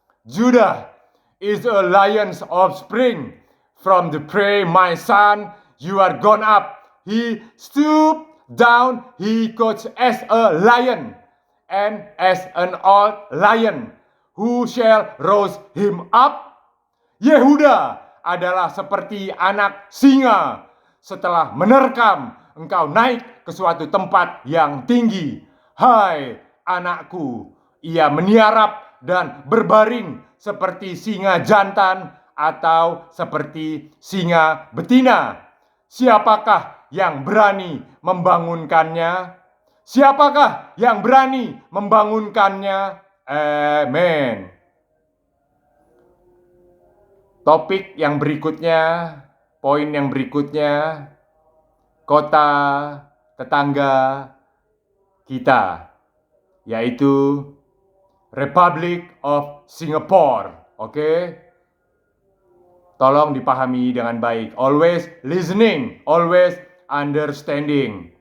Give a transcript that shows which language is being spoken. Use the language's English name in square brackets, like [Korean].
[English] Judah is a lion's offspring. From the prey, my son, you are gone up. He stooped down, he crouched as a lion, and as an old lion, who shall rouse him up? [Indonesian] Yehuda adalah seperti anak singa. Setelah menerkam, engkau naik ke suatu tempat yang tinggi. Hai anakku, ia meniarap dan berbaring seperti singa jantan atau seperti singa betina. Siapakah yang berani membangunkannya? Siapakah yang berani membangunkannya? Amin. Topik yang berikutnya, poin yang berikutnya, kota tetangga kita, yaitu Republic of Singapore. Oke? Tolong dipahami dengan baik. [English] Always listening, always understanding.